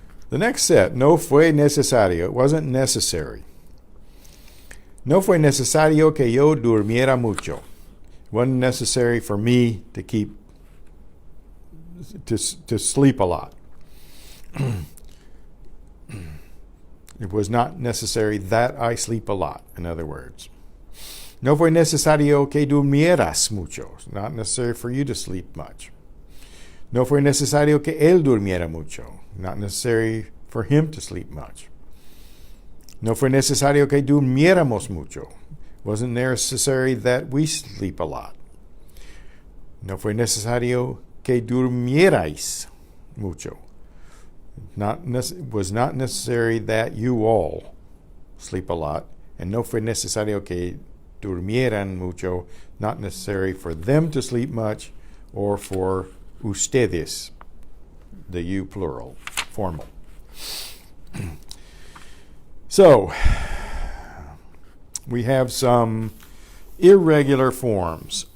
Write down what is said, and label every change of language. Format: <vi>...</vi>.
<en>The next set,</en> <es>no fue necesario.</es> <en>It wasn't necessary.</en> <es>No fue necesario que yo durmiera mucho.</es> <en>It wasn't necessary for me to sleep a lot. It was not necessary that I sleep a lot, in other words.</en> <es>No fue necesario que durmieras mucho.</es> <en>It's not necessary for you to sleep much.</en> <es>No fue necesario que él durmiera mucho.</es> <en>Not necessary for him to sleep much.</en> <es>No fue necesario que durmiéramos mucho.</es> <en>Wasn't necessary that we sleep a lot.</en> <es>No fue necesario que durmierais mucho.</es> <en>Was not necessary that you all sleep a lot.</en> <es>And no fue necesario que durmieran mucho.</es> <en>Not necessary for them to sleep much or for ustedes, the you plural, formal. So, we have some irregular forms.</en>